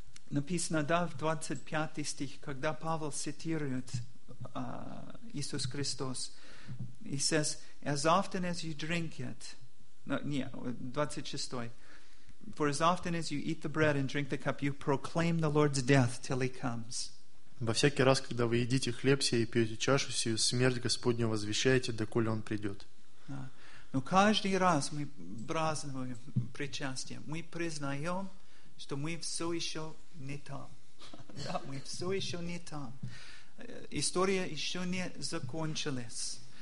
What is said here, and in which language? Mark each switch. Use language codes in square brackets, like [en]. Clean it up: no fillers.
[ru] Написано, да, в 25 стих, когда Павел цитирует Иисус Христос. [en] He says, as often as you drink it, 26, for as often as you eat the bread and drink the cup, you proclaim the Lord's death till he comes. [ru] Во всякий раз, когда вы едите хлеб сей и пьете чашу сию, смерть Господню возвещаете, доколе он придет. Но каждый раз мы празднуем причастие, мы признаем, что мы все еще не там. Да, мы все еще не там. История еще не закончилась.